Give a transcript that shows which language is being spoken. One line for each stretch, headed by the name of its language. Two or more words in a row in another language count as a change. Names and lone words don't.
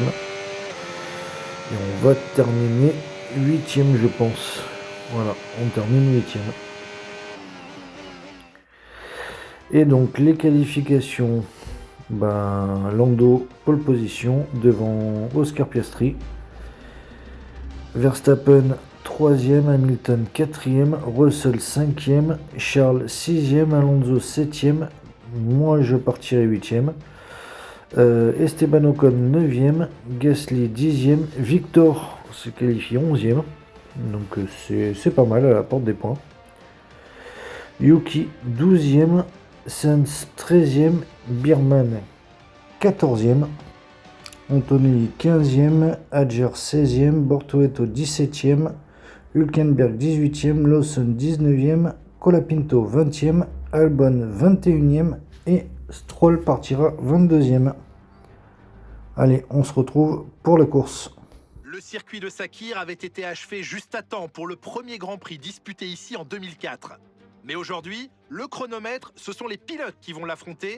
French: Et on va terminer 8e, je pense. Voilà, on termine 8e. Et donc, les qualifications. Lando, pole position, devant Oscar Piastri. Verstappen, 3e, Hamilton, 4e, Russell, 5e, Charles, 6e, Alonso, 7e. Moi, je partirai 8e. Esteban Ocon 9e, Gasly 10e, Victor se qualifie 11e, donc c'est pas mal à la porte des points. Yuki 12e, Sainz 13e, Birman 14e, Antonelli 15e, Adger 16e, Bortoleto 17e, Hülkenberg 18e, Lawson 19e, Colapinto 20e, Albon 21e et Stroll partira 22e. Allez, on se retrouve pour la course. Le circuit de Sakir avait été achevé juste à temps pour le premier Grand Prix disputé ici en 2004. Mais aujourd'hui, le chronomètre, ce sont les pilotes qui vont l'affronter.